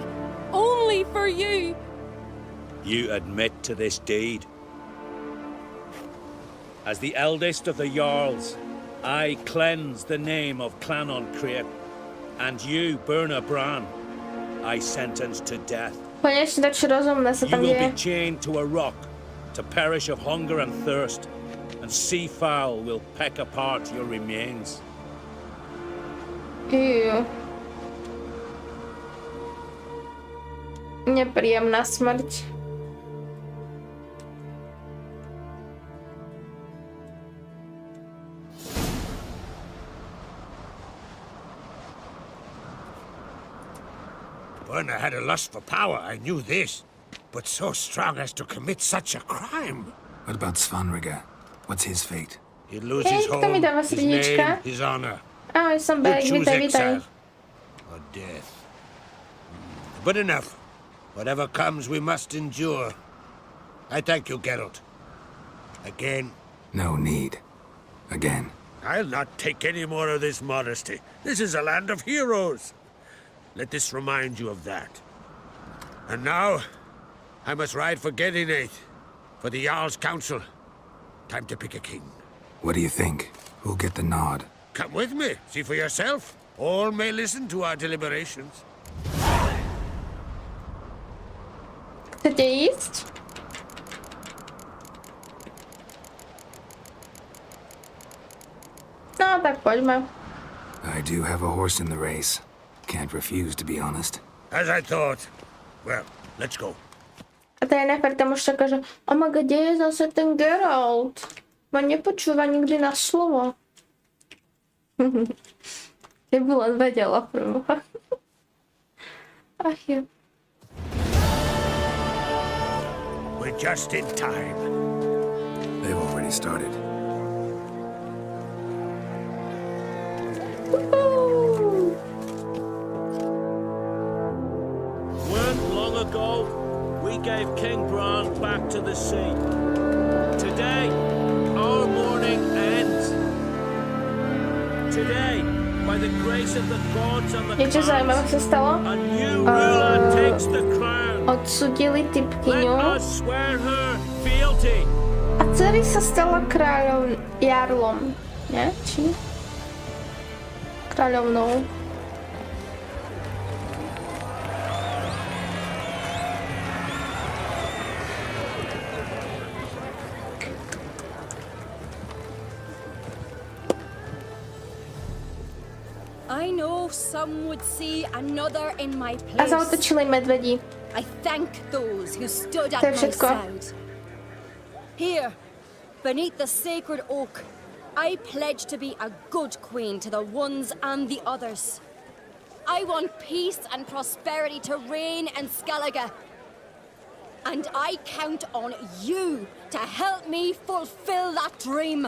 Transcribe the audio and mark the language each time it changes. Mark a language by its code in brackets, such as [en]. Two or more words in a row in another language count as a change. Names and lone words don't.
[en] Only for you. You admit to this deed. As the eldest of the Jarls, I cleanse the name of Clan Ancrete, and you, Berna Bran, I sentence to death. [sk] Konečne tak rozumné sa [en] You [sk] tam [en] will [sk] deje. [en] be chained to a rock, to perish of hunger and thirst, and seafowl will peck apart your remains. [sk] Nepríjemná smrť. [en] Berna had a lust for power, I knew this. But so strong as to commit such a crime. What about Svanrika? What's his fate? He'd lose [sk] Hej, [en] his [sk] kto [en] home, [sk] mi dáva [en] his name, [sk] srdiečka? [en] his honor. [sk] Ahoj, som [en] He'd [sk] Berek, [en] choose [sk] vítaj, vítaj. [en] exile or death. But enough. Whatever comes, we must endure. I thank you, Geralt. Again. No need. Again. I'll not take any more of this modesty. This is a land of heroes. Let this remind you of that. And now, I must ride for Gedinate, for the Jarl's Council. Time to pick a king. What do you think? Who'll get the nod? Come with me, see for yourself. All may listen to our deliberations. [sk] Chcete ísť? No, tak poďme. [en] I do have a horse in the race. Can't refuse, to be honest. As I thought. Well, let's go. [sk] A to je nefér, tam už čaká, že [en] oh my god, [sk] kde je zase ten Geralt? Ma nepočúva nikdy na slovo. Keby len vedela prvo. Ach jo. [en] We're just in time. They've already started. Weren't long ago, we gave King Bran back to the sea. Today, our mourning ends. Today, by the grace of the gods and the [sk] Niečo zaujímavé sa stalo? [en] a new ruler takes the crown. [sk] Odsudili [en] Let [sk] typkyňu [en] us swear her fealty. [sk] a dcery sa stala kráľom jarlom. Nie? Či? Kráľovnou. [en] I know some would see another in my [sk] A [en] place. [sk] zautočili medvedi. [en] I thank those who stood at [sk] To je [en] my [sk] všetko. [en] side. Here, beneath the sacred oak, I pledge to be a good queen to the ones and the others. I want peace and prosperity to reign in Skellige. And I count on you to help me fulfill that dream.